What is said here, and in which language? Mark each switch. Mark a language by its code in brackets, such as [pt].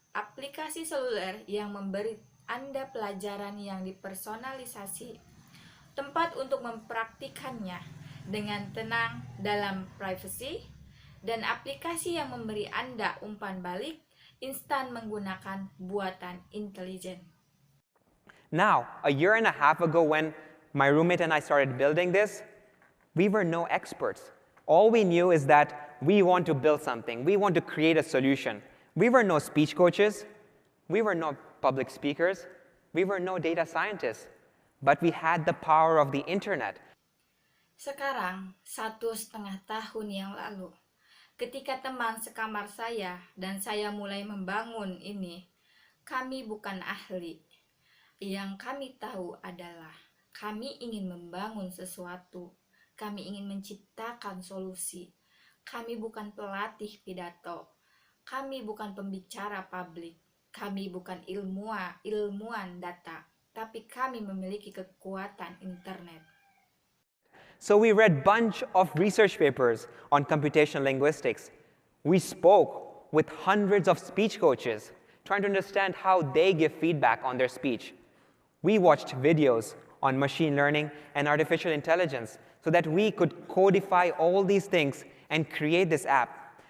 [id] Aplikasi seluler yang memberi Anda pelajaran yang dipersonalisasi. Tempat untuk mempraktikannya dengan tenang dalam privasi, dan aplikasi yang memberi Anda umpan balik instan menggunakan buatan intelijen. [en] Now, a year and a half ago when my roommate and I started building this, we were no experts. All we knew is that we want to build something. We want to create a solution. We were no speech coaches. We were no public speakers. We were no data scientists. But we had the power of the internet. [id] Sekarang, 1,5 tahun yang lalu, ketika teman sekamar saya dan saya mulai membangun ini, kami bukan ahli. Yang kami tahu adalah kami ingin membangun sesuatu. Kami ingin menciptakan solusi. Kami bukan pelatih pidato. Kami bukan pembicara publik. Kami bukan ilmuwan data. Tapi kami memiliki kekuatan internet. [en] So we read a bunch of research papers on computational linguistics. We spoke with hundreds of speech coaches, trying to understand how they give feedback on their speech. We watched videos on machine learning and artificial intelligence so that we could codify all these things and create this app.